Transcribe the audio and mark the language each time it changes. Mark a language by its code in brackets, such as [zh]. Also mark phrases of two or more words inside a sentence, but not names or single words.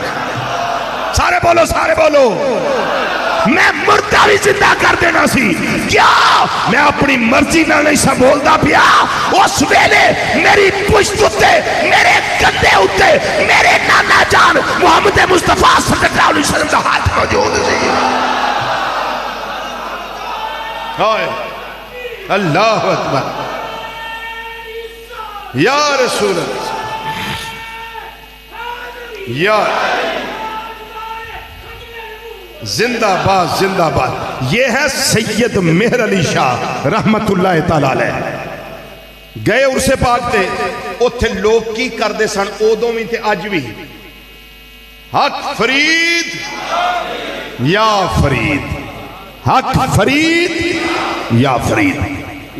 [pa] سارے بولو، سارے بولو، میں مردہ بھی زندہ کر دینا سی. کیا میں اپنی مرضی نال نہیں سا بولدا پیا? اس ویلے میری پشت اتے، میرے کندھے اتے میرے نانا جان محمد مصطفیٰ [ar] صلى الله عليه وسلم [pa] دا ہاتھ موجود سی. [ar] هاي الله أكبر يا رسول الله يا [pa] زندہ باد زندہ باد. [ur] یہ ہے سید مہر علی شاہ [ar] رحمة الله تعالى عليه. [pa] گئے عرسِ پاک تے اتھے لوگ کی کرتے سن اودوں بھی تے اج بھی، حق فرید یا فرید، حق فرید یا فرید.